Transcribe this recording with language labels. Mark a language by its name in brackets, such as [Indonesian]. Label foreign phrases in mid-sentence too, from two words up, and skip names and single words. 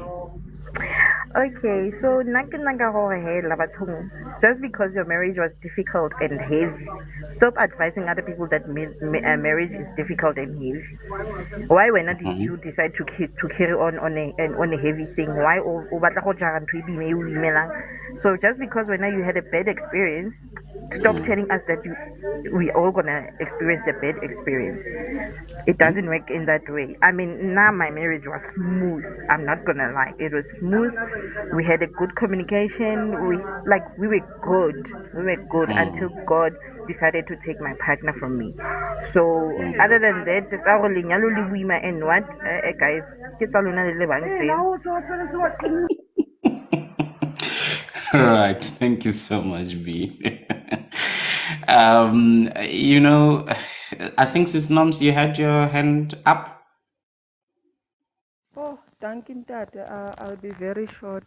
[English] okay. So, just because your marriage was difficult and heavy, stop advising other people that marriage is difficult and heavy. Why when did you decide to carry on a heavy thing? [Southern Sotho] Why o batla go jara ntho e boima e o imelang? [English] So just because when you had a bad experience, stop telling us that we all gonna experience the bad experience. It doesn't work in that way. I mean, now my marriage was smooth. I'm not gonna lie, it was smooth. We had a good communication. We were good. We were good until God decided to take my partner from me. So other than that, [Southern Sotho] tsa gore lenyalo le boima [English] and what, guys, [Southern Sotho] ke tsa lona le le bang tseo. [English] All right. Thank you so much, B. I think Sis Noms, you had your hand up. Oh, Duncan Dad, I'll be very short.